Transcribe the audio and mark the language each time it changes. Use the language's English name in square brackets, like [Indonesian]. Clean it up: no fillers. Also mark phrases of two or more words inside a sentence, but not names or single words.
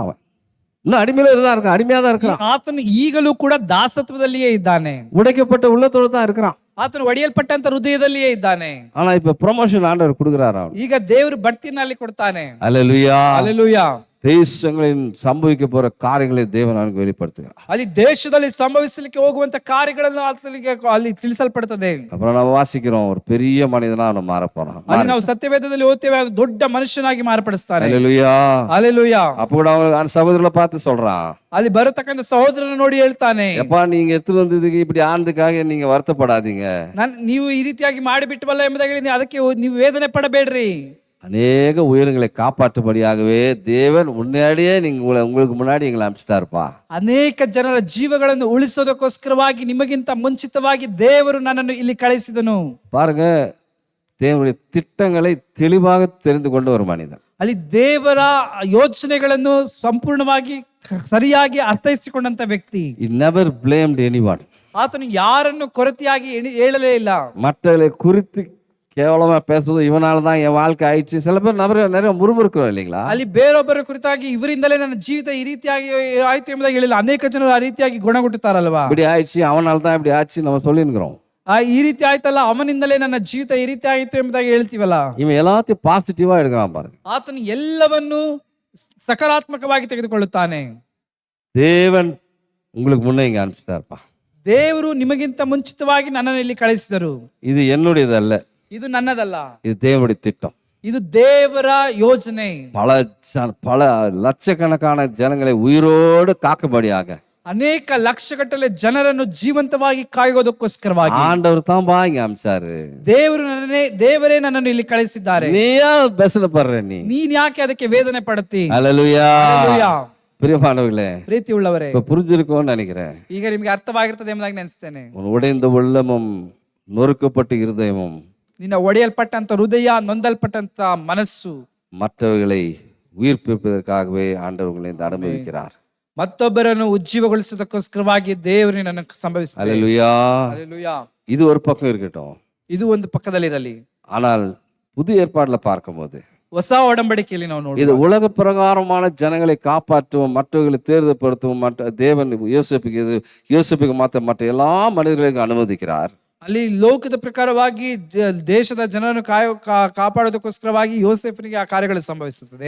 [Tamil] அவன் இன்னும் அடிமையில தான் இருக்கான், அடிமையா தான் இருக்கிறான். [Kannada] ಆತನು ಈಗಲೂ ಕೂಡ ದಾಸತ್ವದಲ್ಲಿಯೇ ಇದ್ದಾನೆ. [Tamil] உடைக்கப்பட்ட உள்ளத்தோடு தான் இருக்கிறான். [Kannada] ಆತನು ಒಡೆಯಲ್ಪಟ್ಟಂತ ಹೃದಯದಲ್ಲಿಯೇ ಇದ್ದಾನೆ. [Tamil] ஆனா இப்ப ப்ரமோஷன் ஆண்டவர் கொடுக்கிறார். [Kannada] ಈಗ ದೇವರು ಬಡ್ತಿನಲ್ಲಿ ಕೊಡ್ತಾನೆ. [Tamil] அல்லேலூயா. [Kannada] ಹಲ್ಲೆಲೂಯಾ. [Tamil] தேசங்களில் சம்பவிக்க போற காரியங்களை தேவன் அவனுக்கு வெளிப்படுத்துகிறார். [Kannada] ಅಲ್ಲಿ ದೇಶದಲ್ಲಿ ಸಂಭವಿಸಲಿಕ್ಕೆ ಹೋಗುವಂತ ಕಾರ್ಯಗಳನ್ನು ಅಲ್ಲಿ ತಿಳಿಸಲ್ಪಡುತ್ತದೆ. [Tamil] அப்புறம் நம்ம வாசிக்கிறோம், ஒரு பெரிய மனிதனா அவனை மாற போறான். [Kannada] ಅಲ್ಲಿ ನಾವು ಸತ್ಯವೇದದಲ್ಲಿ ಓದ್ತೇವೆ, ದೊಡ್ಡ ಮನುಷ್ಯನಾಗಿ ಮಾರ್ಪಡಿಸ್ತಾನೆ. [Tamil] ஹல்லேலூயா, [Kannada] ಹಲ್ಲೆಲೂಯಾ. [Tamil] அப்ப கூட அவன் சகோதரர்களை பார்த்து சொல்றான், [Kannada] ಅಲ್ಲಿ ಬರತಕ್ಕಂತ ಸಹೋದರನ ನೋಡಿ ಹೇಳ್ತಾನೆ, [Tamil] எப்பா நீங்க எடுத்துட்டு வந்ததுக்கு இப்படி ஆனதுக்காக நீங்க வருத்தப்படாதீங்க. [Kannada] ನೀವು ಈ ರೀತಿಯಾಗಿ ಮಾಡಿಬಿಟ್ಟವಲ್ಲ ಎಂಬುದಾಗಿ ಅದಕ್ಕೆ ನೀವು ವೇದನೆ ಪಡಬೇಡ್ರಿ. [Tamil] அநேக உயிர்களை காப்பாற்றும்படியாகவே தேவன் முன்னாடியே உங்களுக்கு முன்னாடி எங்களை அனுப்பிச்சிட்டாருப்பா. [Kannada] ಅನೇಕ ಜನರ ಜೀವಗಳನ್ನು ಉಳಿಸೋದಕ್ಕೋಸ್ಕರವಾಗಿ ನಿಮಗಿಂತ ಮುಂಚಿತವಾಗಿ ದೇವರು ನನ್ನನ್ನು ಇಲ್ಲಿ ಕಳಿಸಿದನು. [Tamil] பாருங்க, தேவனுடைய திட்டங்களை தெளிவாக தெரிந்து கொண்ட ஒரு மனிதன். [Kannada] ಅಲ್ಲಿ ದೇವರ ಯೋಚನೆಗಳನ್ನು ಸಂಪೂರ್ಣವಾಗಿ ಸರಿಯಾಗಿ ಅರ್ಥೈಸಿಕೊಂಡಂತ ವ್ಯಕ್ತಿ. [English] He never blamed anyone. [Kannada] ಆತನು ಯಾರನ್ನು ಕೊರತೆಯಾಗಿ ಹೇಳಲೇ ಇಲ್ಲ. [Tamil] மற்றவர்களை குறித்து கேவலமா பேசுவது, இவனால தான் என் வாழ்க்கை ஆயிடுச்சு. சில பேர் நிறைய முறுமுறுக்கிறோம் இல்லைங்களா? [Kannada] ಅಲ್ಲಿ ಬೇರೊಬ್ಬರ ಕುರಿತಾಗಿ ಇವರಿಂದಲೇ ನನ್ನ ಜೀವಿತ ಈ ರೀತಿಯಾಗಿ ಆಯ್ತು ಎಂಬುದಾಗಿ ಹೇಳಿಲ್ಲ. ಅನೇಕ ಜನರು ಆ ರೀತಿಯಾಗಿ ಗುಣಗುಟ್ಟುತ್ತಾರಲ್ವಾ? [Tamil] இப்படி ஆயிடுச்சு, அவனால தான் இப்படி ஆச்சு நம்ம சொல்லிருக்கிறோம். [Kannada] ಈ ರೀತಿ ಆಯ್ತಲ್ಲ, ಅವನಿಂದಲೇ ನನ್ನ ಜೀವಿತ ಈ ರೀತಿ ಆಯಿತು ಎಂಬುದಾಗಿ ಹೇಳ್ತೀವಲ್ಲ. [Tamil] இவன் எல்லாத்தையும் பாசிட்டிவா எடுக்கிறான் பாருங்க. [Kannada] ಆತನು ಎಲ್ಲವನ್ನು ಸಕಾರಾತ್ಮಕವಾಗಿ ತೆಗೆದುಕೊಳ್ಳುತ್ತಾನೆ. [Tamil] தேவன் உங்களுக்கு முன்னே இங்க அனுப்பிச்சிட்டாருப்பா. [Kannada] ದೇವರು ನಿಮಗಿಂತ ಮುಂಚಿತವಾಗಿ ನನ್ನನ್ನು ಇಲ್ಲಿ ಕಳಿಸಿದರು. [Tamil] இது என்னுடையது அல்ல, [Kannada] ಇದು ನನ್ನದಲ್ಲ, [Tamil] இது தேவனுடைய திட்டம். [Kannada] ಇದು ದೇವರ ಯೋಜನೆ. [Tamil] பல லட்சக்கணக்கான ஜனங்களை உயிரோடு காக்கும்படியாக [Kannada] ಅನೇಕ ಲಕ್ಷಗಟ್ಟಲೆ ಜನರನ್ನು ಜೀವಂತವಾಗಿ ಕಾಯೋದಕ್ಕೋಸ್ಕರವಾಗಿ [Tamil] ஆண்டவர் தான் பா இங்க அனுப்பிச்சாரு. [Kannada] ದೇವರೇ ನನ್ನನ್ನು ಇಲ್ಲಿ ಕಳಿಸಿದ್ದಾರೆ. [Tamil] நீயா பெசல படுற, [Kannada] ನೀನ್ ಯಾಕೆ ಅದಕ್ಕೆ ವೇದನೆ ಪಡುತ್ತಿ? [Tamil] ஹல்லேலூயா. [Kannada] ಹಲ್ಲೆಲೂಯಾ. [Tamil] பிரியமானவர்களே, [Kannada] ಪ್ರೀತಿ ಉಳ್ಳವರೇ, [Tamil] இப்ப புரிஞ்சிருக்கும்னு நினைக்கிறேன். [Kannada] ಈಗ ನಿಮ್ಗೆ ಅರ್ಥವಾಗಿರ್ತದೆ ಎಂಬುದಾಗಿ ನೆನೆಸ್ತೇನೆ. [Tamil] உன் உடைந்த உள்ளமும் நொறுக்கப்பட்ட இருதயமும் [Kannada] ನಿನ್ನ ಒಡೆಯಲ್ಪಟ್ಟಂತ ಹೃದಯ, ನೊಂದಲ್ಪಟ್ಟಂತ ಮನಸ್ಸು [Tamil] மற்றவர்களை உயிர்ப்பிப்பதற்காகவே ஆண்டவர் உங்களை அனுமதிக்கிறார். [Kannada] ಮತ್ತೊಬ್ಬರನ್ನು ಉಜ್ಜೀವಗೊಳಿಸೋದಕ್ಕೋಸ್ಕರವಾಗಿ ದೇವರು ನನ್ನ ಸಂಭವಿಸಿದೆ. [Tamil] ஹல்லேலூயா. [Kannada] ಹಲ್ಲೆಲೂಯಾ. [Tamil] இது ஒரு பக்கம் இருக்கட்டும். [Kannada] ಇದು ಒಂದು ಪಕ್ಕದಲ್ಲಿರಲಿ. [Tamil] ஆனால் புதிய ஏற்பாடுல பார்க்கும்போது [Kannada] ಹೊಸ ಒಡಂಬಡಿಕೆಯಲ್ಲಿ ನಾವು ನೋಡಿ, [Tamil] இது உலக பிரகாரமான ஜனங்களை காப்பாற்றவும் மற்றவர்களை தேர்தப்படுத்தவும் மற்ற தேவன் யோசிப்புக்கு மாத்த மற்ற எல்லா மனிதர்களுக்கும் அனுமதிக்கிறார். [Kannada] ಅಲ್ಲಿ ಲೋಕದ ಪ್ರಕಾರವಾಗಿ ದೇಶದ ಜನರನ್ನು ಕಾಪಾಡೋದಕ್ಕೋಸ್ಕರವಾಗಿ ಯೋಸೇಫನಿಗೆ ಆ ಕಾರ್ಯಗಳು ಸಂಭವಿಸುತ್ತದೆ.